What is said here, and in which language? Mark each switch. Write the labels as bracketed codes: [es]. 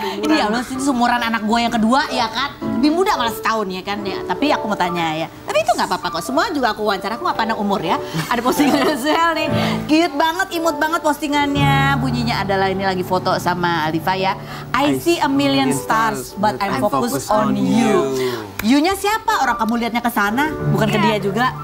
[id] Ya Allah, ini seumuran anak gue yang kedua ya kan. Lebih muda malah setahun ya kan ya. Tapi aku mau tanya ya. Tapi itu nggak apa-apa kok. Semua juga aku wawancara, aku nggak pandang umur ya. Ada postingan Suhel nih. Cute banget, imut banget postingannya. Bunyinya adalah ini lagi foto sama Alifa ya. [en] I see a million stars, but I'm focused on you. [id] You-nya siapa? Orang kamu lihatnya ke sana, bukan ke dia juga.